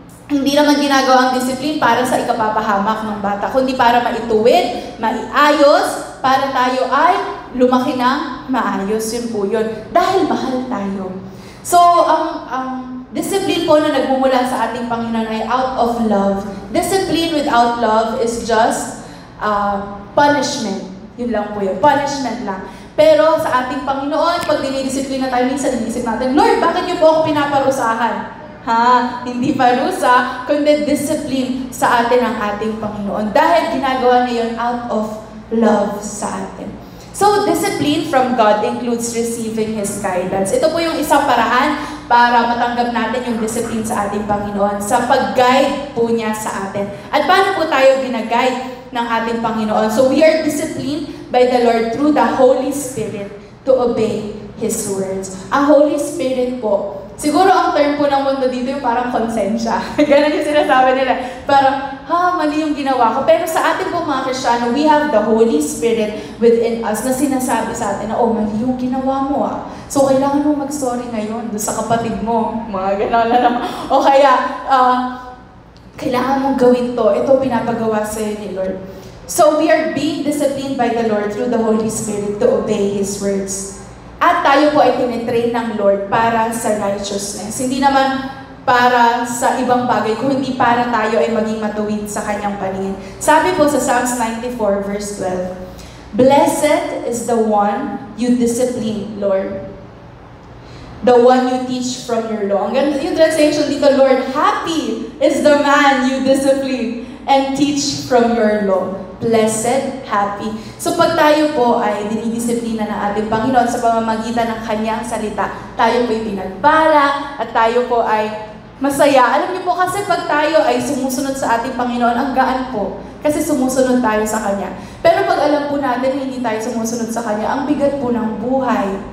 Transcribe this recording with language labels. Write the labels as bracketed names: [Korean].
[Filipino] Hindi naman ginagawa ang discipline para sa ikapapahamak ng bata, kundi para maituwid, maiayos, para tayo ay lumaki ng maayos, yun po yun. Dahil mahal tayo. So, ang discipline po na nagmumula sa ating Panginoon ay [English] out of love. Discipline without love is just punishment. [Filipino] Yun lang po yun, punishment lang. Pero sa ating Panginoon, pag dinidisiplina tayo, minsan inisip natin, Lord, bakit niyo po ako pinaparusahan? Hindi parusa, kundi discipline sa atin ang ating Panginoon. Dahil ginagawa niya yun [English] out of love [Filipino] sa atin. [English] So, discipline from God includes receiving His guidance. [Filipino] Ito po yung isang paraan para matanggap natin yung discipline sa ating Panginoon, sa pag-guide po niya sa atin. At paano po tayo gina-guide ng ating Panginoon? [English] So, we are disciplined by the Lord through the Holy Spirit to obey His words. [Filipino] Ang Holy Spirit po, siguro ang term po ng mundo dito yung parang konsensya. Ganun yung sinasabi nila. Parang, mali yung ginawa ko. Pero sa ating po mga Kristiyano, [English] we have the Holy Spirit within us [Filipino] na sinasabi sa atin na, mali yung ginawa mo So, kailangan mo mag-sorry ngayon doon sa kapatid mo. Mga gano'n na naman. O kaya, kailangan mong gawin to. Ito pinapagawa sa'yo ni Lord. [English] So, we are being disciplined by the Lord through the Holy Spirit to obey His words. [Filipino] At tayo po ay tinitrain ng Lord para sa righteousness. Hindi naman para sa ibang bagay, kung hindi para tayo ay maging matuwid sa Kanyang paningin. Sabi po sa [English] Psalms 94 verse 12, "Blessed is the one you discipline, Lord. The one you teach from your law." [Filipino] Ang ganda yung translation dito, Lord, [English] happy is the man you discipline and teach from your law. Blessed, happy. [Filipino] So pag tayo po ay dinidisiplina ng ating Panginoon sa pamamagitan ng Kanyang salita, tayo po ay pinagpala at tayo po ay masaya. Alam niyo po kasi pag tayo ay sumusunod sa ating Panginoon, ang gaan po. Kasi sumusunod tayo sa Kanya. Pero pag alam po natin na hindi tayo sumusunod sa Kanya, ang bigat po ng buhay.